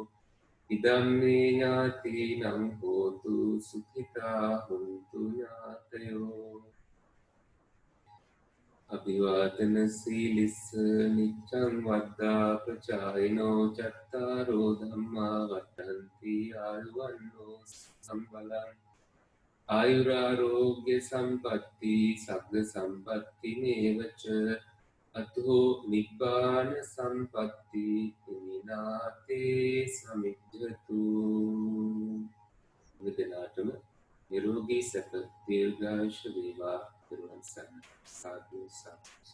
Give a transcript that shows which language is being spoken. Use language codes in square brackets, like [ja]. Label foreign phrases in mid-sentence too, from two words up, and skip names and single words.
[pi] ඉදම්මේ ඥාතිනං හෝතු සුඛිතා හොන්තු ඥාතයෝ. අභිවාදන සීලිස්ස නිච්ඡං වද්දා පචායිනෝ චත්තාරෝ ධම්මා වත්තන්ති ආයුවන්නෝ සම්බලං ආයුරාෝග්‍ය සම්පatti සග්ග සම්පatti නේවච අතෝ නිබ්බාන සම්පatti විනාතේ සමිජ්ජතු [si] විදනාතම නිරෝගී සැප දීර්ඝායුෂ වේවා පිරුවන් සරණයි සාදු සාදු